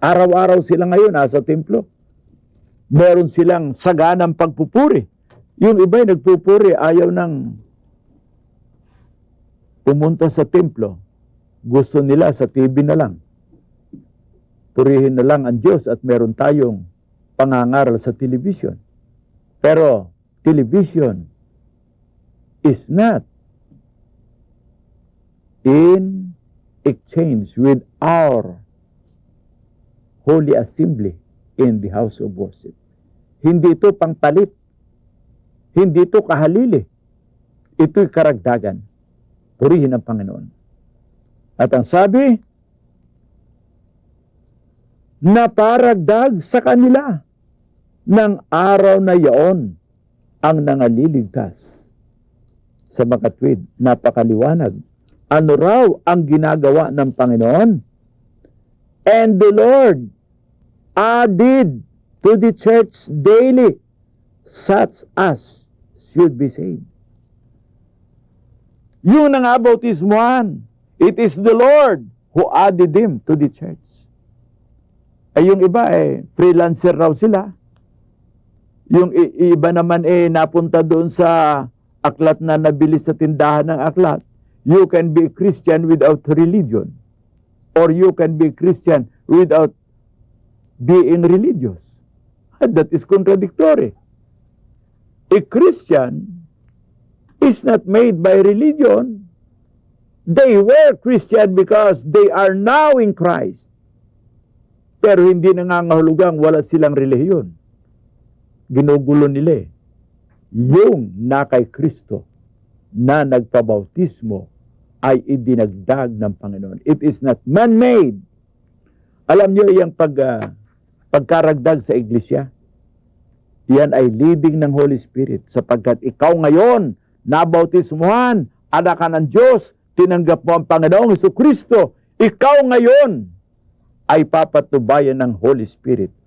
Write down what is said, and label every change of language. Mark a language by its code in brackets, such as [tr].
[tl] Araw-araw sila ngayon nasa templo. Meron silang saganang pagpupuri. Yung iba'y nagpupuri, ayaw nang pumunta sa templo. Gusto nila sa TV na lang. Purihin na lang ang Diyos at meron tayong pangangaral sa television. Pero [en] television is not in exchange with our holy assembly in the house of worship. [tl] Hindi ito pangpalit. Hindi ito kahalili. Ito'y karagdagan. Purihin ang Panginoon. At ang sabi, na paragdag sa kanila ng araw na yaon ang nangaliligtas. Sa makatwid, napakaliwanag. Ano raw ang ginagawa ng Panginoon? [en] And the Lord added to the church daily such as should be saved. [tl] Yung nangabautismuhan, [en] it is the Lord who added them to the church. [tl] Ay yung iba freelancer raw sila. Yung iba naman napunta doon sa aklat na nabili sa tindahan ng aklat. [en] You can be a Christian without religion. Or you can be a Christian without being religious. That is contradictory. A Christian is not made by religion. They were Christian because they are now in Christ. [tl] Pero hindi nangangahulugang wala silang relihiyon. Ginugulo nila yung na kay Kristo na nagpabautismo ay idinagdag ng Panginoon. [en] It is not man-made. [tl] Alam nyo yung pagkaragdag sa iglesia, yan ay leading ng Holy Spirit sapagkat ikaw ngayon nabautismuhan, anak ka ng Diyos, tinanggap mo ang Panginoong Jesucristo, ikaw ngayon ay papatubayan ng Holy Spirit.